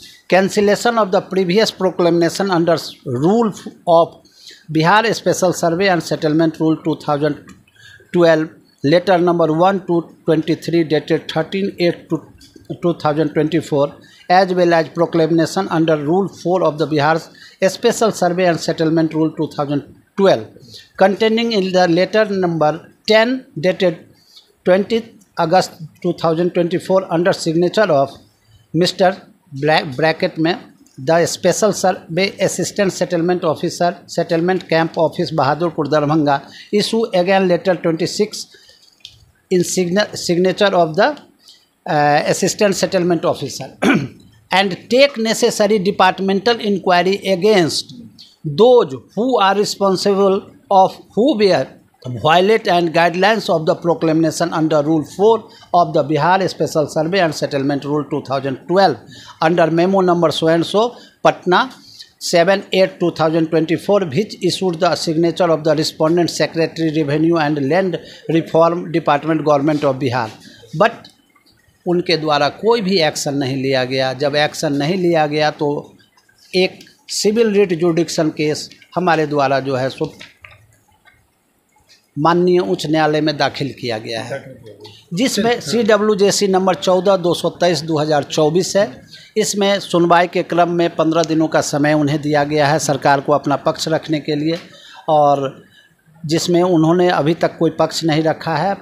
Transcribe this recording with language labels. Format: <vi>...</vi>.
<en>Cancellation of the previous proclamation under rule of Bihar special survey and settlement rule 2012 letter number 1/23 dated 13/8/2024 as well as proclamation under Rule 4 of the Bihar Special Survey and Settlement Rule 2012 containing in the letter number 10 dated 20th August 2024 under signature of Mr. Bracket में the Special Survey Assistant Settlement Officer Settlement Camp Office Bahadurpur Darbhanga issue again letter 26 in signature of the Assistant Settlement Officer and take necessary departmental inquiry against those who are responsible of who were violate and guidelines of the proclamation under Rule 4 of the Bihar Special Survey and Settlement Rule 2012 under memo number so and so Patna 7/8/2024 which issued the signature of the respondent Secretary Revenue and Land Reform Department Government of Bihar, but</en> <hi>उनके द्वारा कोई भी action नहीं लिया गया। जब action नहीं लिया गया तो एक सिविल रिट जुडिक्शन केस हमारे द्वारा जो है सो माननीय उच्च न्यायालय में दाखिल किया गया है, जिसमें CWJC नंबर 14/223/2024 है। इसमें सुनवाई के क्रम में 15 दिनों का समय उन्हें दिया गया है सरकार को अपना पक्ष रखने के लिए, और जिसमें उन्होंने अभी तक कोई पक्ष नहीं रखा है।</hi>